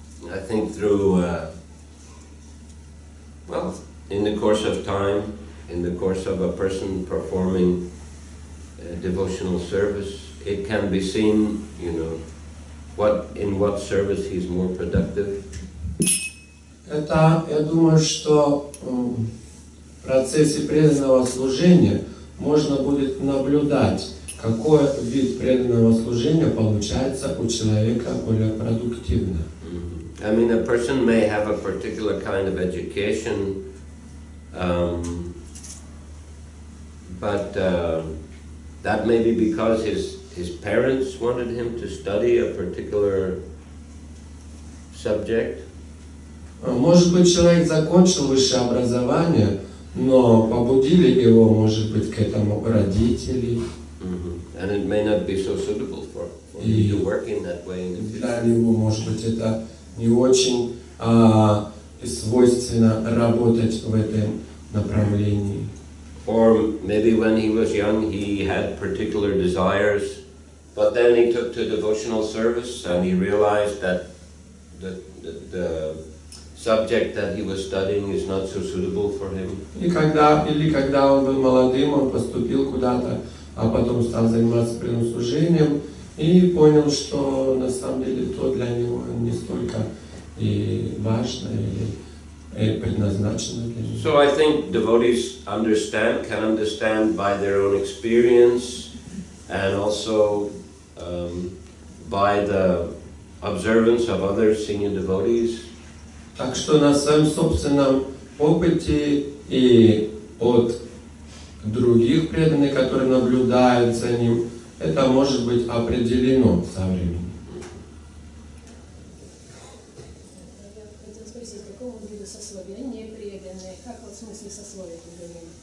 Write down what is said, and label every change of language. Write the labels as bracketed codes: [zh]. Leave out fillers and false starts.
[en] I think through, in the course of time, in the course of a person performing devotional service, it can be seen, in what service he's more productive. [ru] Это, я думаю, что в процессе преданного служения можно будет наблюдать, какой вид преданного служения получается у человека более продуктивно. [en] I mean, a person may have a particular kind of education, but that may be because his parents wanted him to study a particular subject. [ru] Может быть, человек закончил высшее образование, но побудили его, может быть, к этому родители. [en] And it may not be so suitable for him to work in that way in the future. [ru] Для него, может быть, это не очень свойственно работать в этом направлении. [en] Or maybe when he was young he had particular desires, but then he took to devotional service and he realized that the subject that he was studying is not so suitable for him. [ru] Или когда он был молодым, он поступил куда-то, а потом стал заниматься преданным служением и понял, что на самом деле то для него не столько и важно, или предназначено для них. [en] So I think devotees can understand by their own experience and also by the observance of other senior devotees. [ru] Так что на своем собственном опыте и от других преданных, которые наблюдают за ним, это может быть определено со временем. Хотел спросить, какого вида сословия непреданные? Как вот в смысле сословия ты говорил?